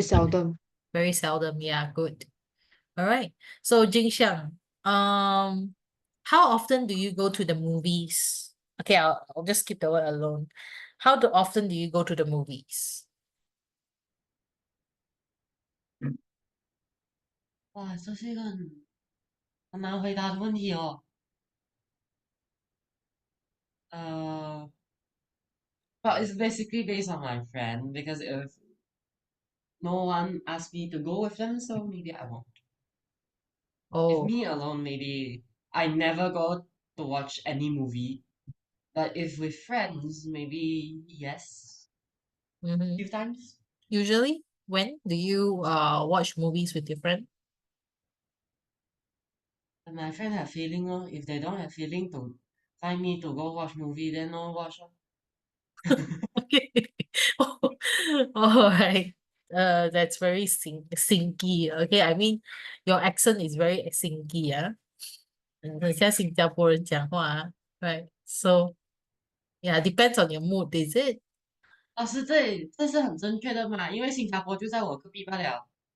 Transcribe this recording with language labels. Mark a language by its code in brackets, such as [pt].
[en] seldom. Very seldom. Yeah, good. All right. So Jingxiang, how often do you go to the movies? Okay, I'll just keep the word alone. Often do you go to the movies? [zh] 哇，这是一个很难回答的问题哦。 [en] Well, it's basically based on my friend because if no one asked me to go with them, so maybe I won't. If Oh, me alone, maybe I never go to watch any movie. But if with friends, maybe yes, mm-hmm. few times. Usually, when do you watch movies with your friend? And my friend have feeling oh, if they don't have feeling to find me to go watch movie, then no watch oh. Okay. Oh, all right. That's very sinky. Okay, I mean, your accent is very sinky, [zh] 很像新加坡人讲话啊 [en] right? So, yeah, depends on your mood, is it? [zh] 老师，这是很正确的嘛？因为新加坡就在我隔壁罢了，